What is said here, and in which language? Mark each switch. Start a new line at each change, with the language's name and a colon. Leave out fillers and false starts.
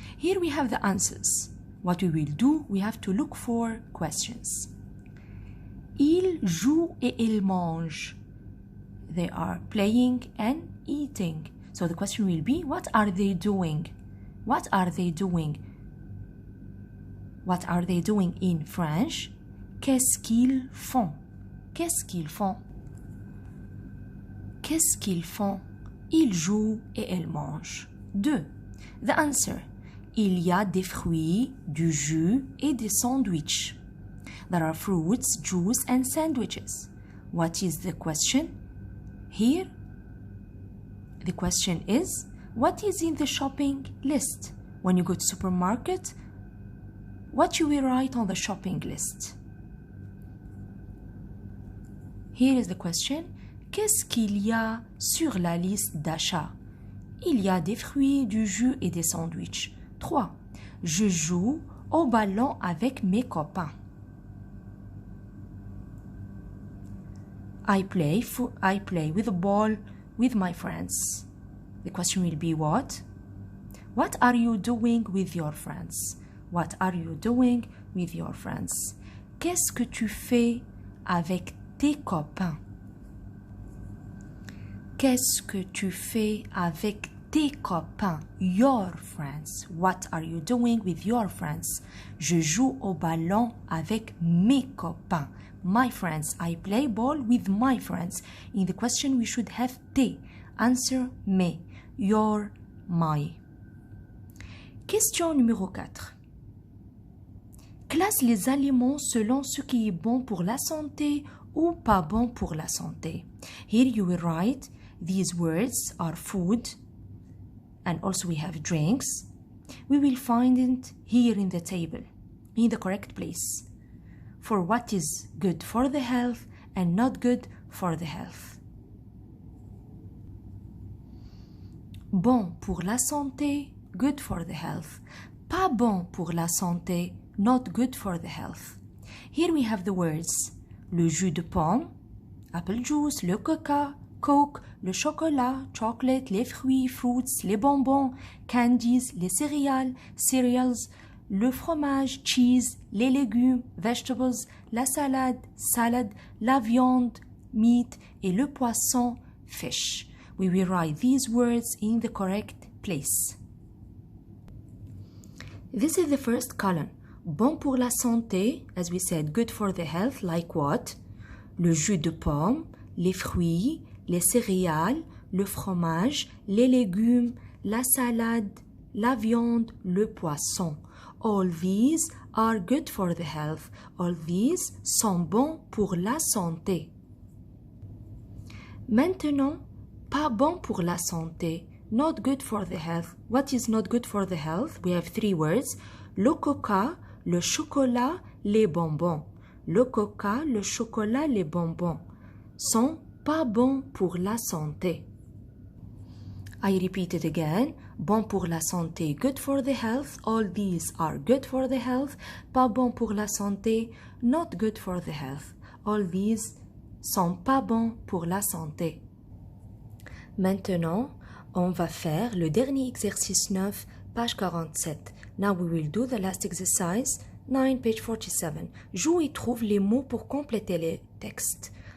English: Here we have the answers. What we will do, we have to look for questions.
French: Ils jouent et ils mangent.
English: They are playing and eating. So the question will be, what are they doing? What are they doing? What are they doing in French?
French: Qu'est-ce qu'ils font? Qu'est-ce qu'ils font? Qu'est-ce qu'ils font? Ils jouent et ils mangent. 2.
English: The answer.
French: Il y a des fruits, du jus et des sandwichs.
English: There are fruits, juice and sandwiches. What is the question? Here, the question is, What is in the shopping list? When you go to supermarket, what you will write on the shopping list? Here is the question.
French: Qu'est-ce qu'il y a sur la liste d'achat? Il y a des fruits, du jus et des sandwichs. 3. Je joue au ballon avec mes copains.
English: I play with a ball with my friends. The question will be what? What are you doing with your friends? What are you doing with your friends?
French: Qu'est-ce que tu fais avec tes copains? Qu'est-ce que tu fais avec tes copains?
English: Your friends. What are you doing with your friends?
French: Je joue au ballon avec mes copains.
English: My friends. I play ball with my friends. In the question we should have tes. Answer mes. Your, my. Question numéro 4.
French: Classe les aliments selon ce qui est bon pour la santé ou pas bon pour la santé.
English: Here you will write these words are food and also we have drinks. We will find it here in the table, in the correct place, for what is good for the health and not good for the health.
French: Bon pour la santé,
English: good for the health.
French: Pas bon pour la santé,
English: not good for the health. Here we have the words
French: le jus de pomme, apple juice, le coca, coke, le chocolat, chocolate, les fruits, fruits, les bonbons, candies, les céréales, cereals, le fromage, cheese, les légumes, vegetables, la salade, salad, la viande, meat et le poisson, fish.
English: We will write these words in the correct place. This is the first column.
French: Bon pour la santé,
English: as we said, good for the health, like what?
French: Le jus de pomme, les fruits, les céréales, le fromage, les légumes, la salade, la viande, le poisson.
English: All these are good for the health. All these
French: sont bons pour la santé. Maintenant, pas bon pour la santé.
English: Not good for the health. What is not good for the health? We have 3 words.
French: Le coca, le chocolat, les bonbons. Le coca, le chocolat, les bonbons sont pas bons pour la santé.
English: I repeat it again.
French: Bon pour la santé,
English: good for the health. All these are good for the health.
French: Pas bon pour la santé,
English: not good for the health. All these
French: sont pas bons pour la santé. Maintenant, on va faire le dernier exercice 9, page 47.
English: Now we will do the last exercise, 9, page 47.
French: Joue et trouve les mots pour compléter le texte.